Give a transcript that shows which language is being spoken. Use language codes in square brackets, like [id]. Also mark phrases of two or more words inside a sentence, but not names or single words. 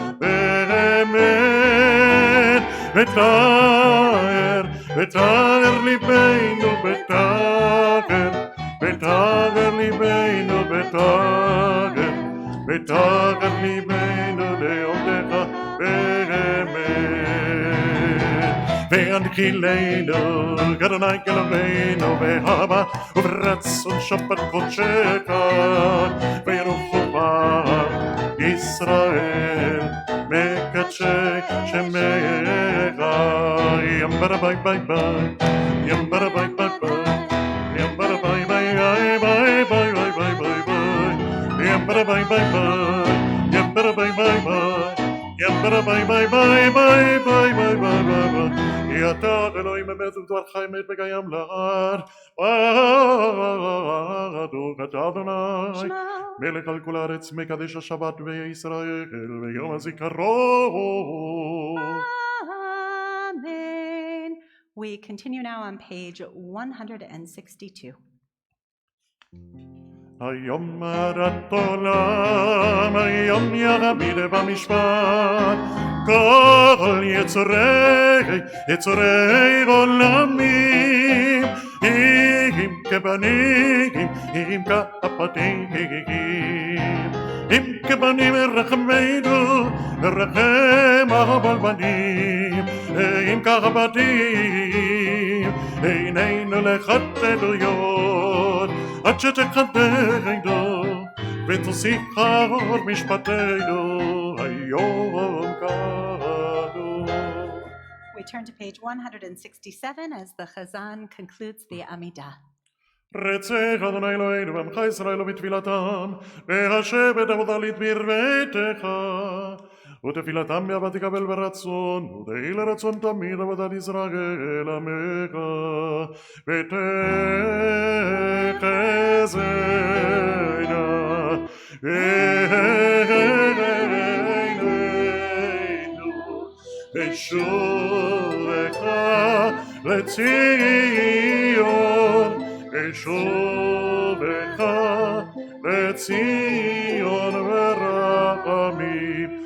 [he] באמת, בטהר, בטהר ליבנו בטהר, בטהר ליבנו בטהר, בטהר ליבנו לעובדך באמת. והנחילנו, אדוני אלוהינו, באהבה וברצון שבת קודשך, וירוחו ישראל מקדשי שמך. ימברה ביי ביי ביי, ימברה ביי ביי ביי, ימברה ביי ביי ביי ביי ביי ביי ביי ביי, ימברה ביי ביי ביי, ימברה ביי ביי ביי, ימברה ביי ביי ביי ביי ביי ביי ביי ביי. אתה אלוהים אמת ודברך אמת וקיים לעד, אדוני אתה אדוני מלך על כל הארץ, מקדש השבת בישראל ויום הזיכרון. [en] Amen. We continue now on page 162. [he] היום הרת עולם, היום ירמיד במשפט, כל יצורי עולמים, אם כבנים, אם כפתים, אם כבנים רחמנו, רחם הבלבנים, אם כבתים, עינינו לחטאויות, עד שתחדנו ותוסיף אור משפטנו היום כנו. [en] We turn to page 167 as the Chazan concludes the Amidah. [he] רצך אדוני אלוהינו ועמך ישראל ובתפילתם, והשבת עבודלית ברביתך, ותפילתם באהבה תקבל ברצון, ותהי לרצון תמיד עבודת ישראל עמך, ותחזינה עינינו בשובך לציון, בשובך לציון ורחמים.